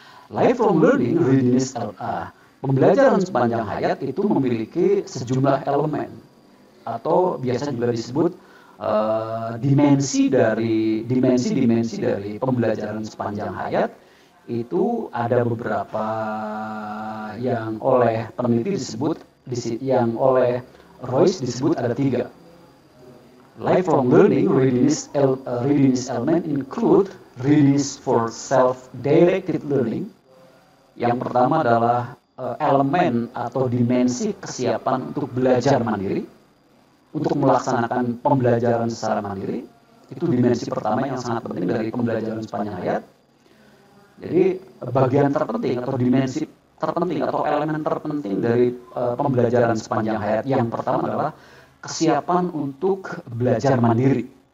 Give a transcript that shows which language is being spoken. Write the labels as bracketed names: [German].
[Indonesian] Lifelong learning, readiness LA, pembelajaran sepanjang hayat itu memiliki sejumlah elemen atau biasa juga disebut dimensi dari pembelajaran sepanjang hayat. Itu ada beberapa yang oleh peneliti yang oleh Royce disebut ada 3. [English] Lifelong learning readiness element include readiness for self-directed learning. [Indonesian] Yang pertama adalah elemen atau dimensi kesiapan untuk belajar mandiri, untuk melaksanakan pembelajaran secara mandiri. Itu dimensi pertama yang sangat penting dari pembelajaran sepanjang hayat. Jadi bagian terpenting atau dimensi terpenting atau elemen terpenting dari pembelajaran sepanjang hayat yang pertama adalah kesiapan untuk belajar mandiri.